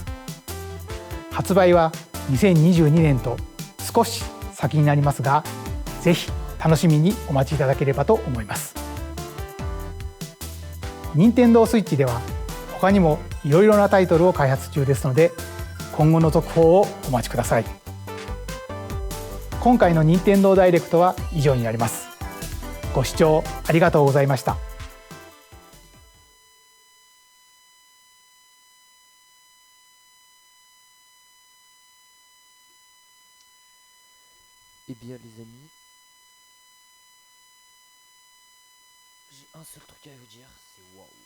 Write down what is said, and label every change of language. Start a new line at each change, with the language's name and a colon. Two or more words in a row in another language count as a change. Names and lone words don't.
Japanese: 発売は2022年と少し先になりますが、ぜひ楽しみにお待ちいただければと思います。任天堂スイッチでは他にもいろいろなタイトルを開発中ですので、今後の続報をお待ちください。今回の任天堂ダイレクトは以上になります。ご視聴ありがとうございました。
French: Eh bien les amis, j'ai un seul truc à vous dire, c'est waouh.